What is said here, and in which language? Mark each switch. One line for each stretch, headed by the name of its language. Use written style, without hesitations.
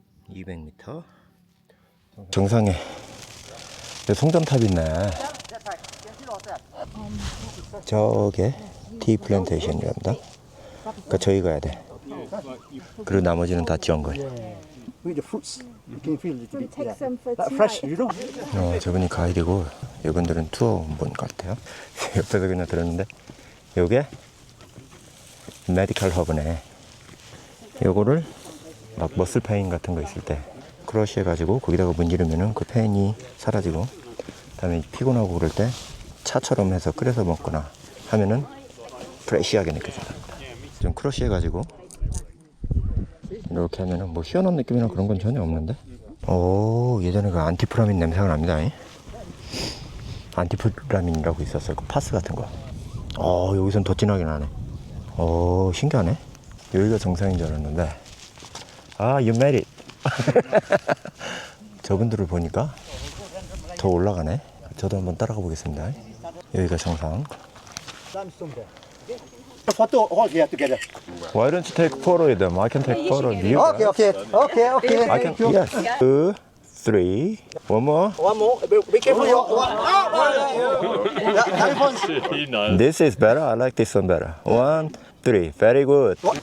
Korean: 200m. 정상에 송전탑이 있네. 저게 티 플랜테이션이랍니다. 그러니까 저희 가야 돼. 그리고 나머지는 다 정글.
English: With the fruits, you can feel it a bit. Take some for That tonight. fresh, you know.
Korean: 저분이 가이드고 이분들은 투어 온 분 같아요. 옆에서 그냥 들었는데 요게 메디컬 허브네. 요거를 막 머슬 페인 같은 거 있을 때 크러쉬 해가지고 거기다가 문지르면은 그 페인이 사라지고, 그다음에 피곤하고 그럴 때 차처럼 해서 끓여서 먹거나 하면은 프레시하게 느껴진다. 좀 크러쉬 해가지고 이렇게 하면은 뭐 시원한 느낌이나 그런 건 전혀 없는데. 오, 예전에 그 안티프라민 냄새가 납니다. 안티프라민이라고 있었어요. 그 파스 같은 거. 여기선 더 진하게 나네. 신기하네. 여기가 정상인 줄 알았는데.
English: You made it.
Korean: 저분들을 보니까 더 올라가네. 저도 한번 따라가 보겠습니다. 여기가 정상.
English: The photo all here together. Why don't you take photo with them? I can take photo with you. Okay, okay, okay, okay. I can. Yes. 2, 3. One more. One more. Be careful. Telephone. This is better. I like this one better. 1, 3. Very good.